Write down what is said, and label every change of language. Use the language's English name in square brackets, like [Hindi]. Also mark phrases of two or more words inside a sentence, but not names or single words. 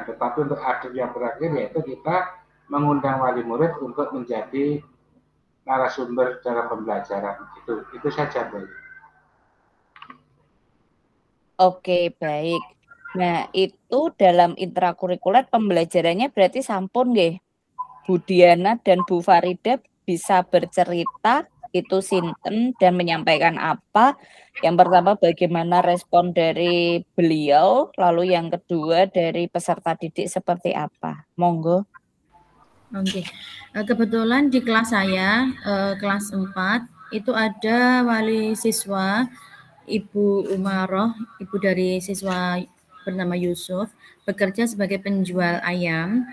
[Indonesian] Tetapi untuk adil yang terakhir yaitu kita mengundang wali murid untuk menjadi narasumber dalam pembelajaran. Itu saja, Bu. Oke, baik. Nah, itu dalam intrakurikuler pembelajarannya berarti [Javanese] sampun nggih. [Indonesian] Bu Diana dan Bu Farida bisa bercerita itu sinten dan menyampaikan apa. Yang pertama bagaimana respon dari beliau, lalu yang kedua dari peserta didik seperti apa. Monggo. Oke. Kebetulan di kelas saya, kelas 4, itu ada wali siswa Ibu Umaroh, ibu dari siswa bernama Yusuf, bekerja sebagai penjual ayam.